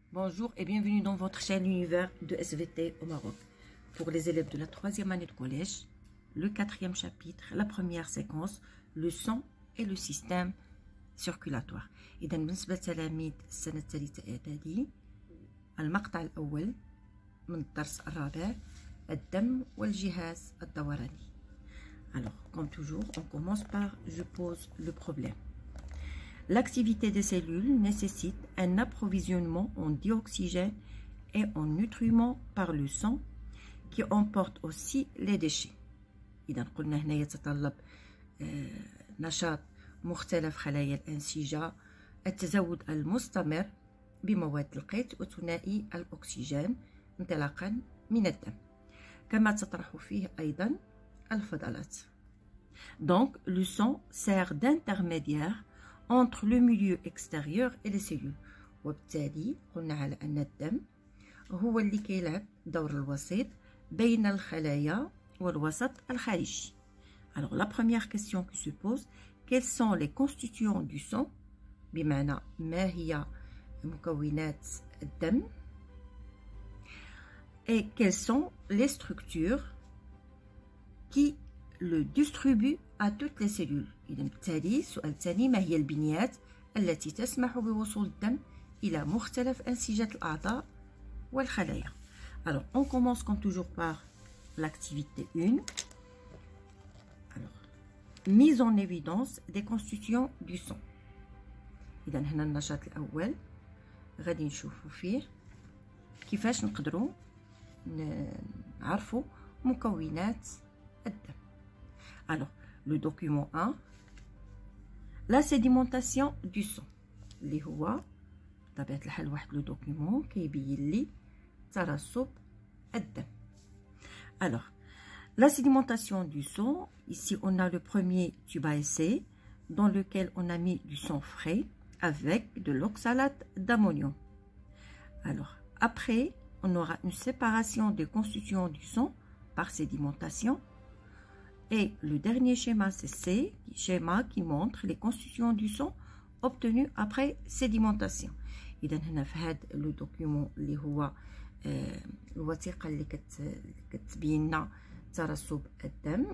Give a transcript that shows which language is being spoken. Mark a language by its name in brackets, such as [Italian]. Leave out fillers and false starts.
[French] Bonjour et bienvenue dans votre chaîne Univers de SVT au Maroc. Pour les élèves de la 3e année de collège, le 4e chapitre, la première séquence, le sang et le système circulatoire. [Arabic] إذا بالنسبة لتلاميذ السنة الثالثة إعدادي المقطع الأول من الدرس الرابع الدم والجهاز الدوراني. [French] Alors, comme toujours, on commence par je pose le problème. L'activité des cellules nécessite un approvisionnement en dioxygène et en nutriments par le sang qui emporte aussi les déchets. [Arabic] إذا قلنا هنا يتطلب نشاط مختلف خلايا الأنسجة، التزود المستمر بمواد القيت وثنائي الأكسجين انطلاقا من الدم، كما تطرح فيه أيضا الفضلات. [French] Donc, le sang sert d'intermédiaire entre le milieu extérieur et les cellules. [Arabic] وبالتالي قلنا على أن الدم هو اللي كيلعب دور الوسيط بين الخلايا والوسط الخارجي. [French] Alors, la première question qui se pose, quels sont les constituants du sang؟ [Arabic] بمعنى ما هي مكونات الدم؟ [French] Et quelles sont les structures qui le distribue à toutes les cellules. [Arabic] إذا بالتالي السؤال الثاني ما هي البنيات التي تسمح بوصول الدم إلى مختلف أنسجة الأعضاء والخلايا. [French] Alors on commence comme toujours par l'activité 1. Alors mise en évidence des constituants du sang. [Arabic] إذا هنا النشاط الأول غادي نشوفوا فيه كيفاش نقدروا نعرفوا مكونات الدم. [French] Alors, le document 1, la sédimentation du sang. [Arabic] اللي هو بطبيعة الحال واحد لو دوكيومون كيبين لي ترسب الدم. [French] Alors, la sédimentation du sang, ici on a le premier tube à essai dans lequel on a mis du sang frais avec de l'oxalate d'ammonium. Alors, après, on aura une séparation des constituants du sang par sédimentation. Et le dernier schéma, c'est C, schéma qui montre les constituants du sang obtenus après sédimentation. [Arabic] إذا هنا في هذا لو دوكيومون اللي هو الوثيقة اللي كتبين لنا ترسب الدم.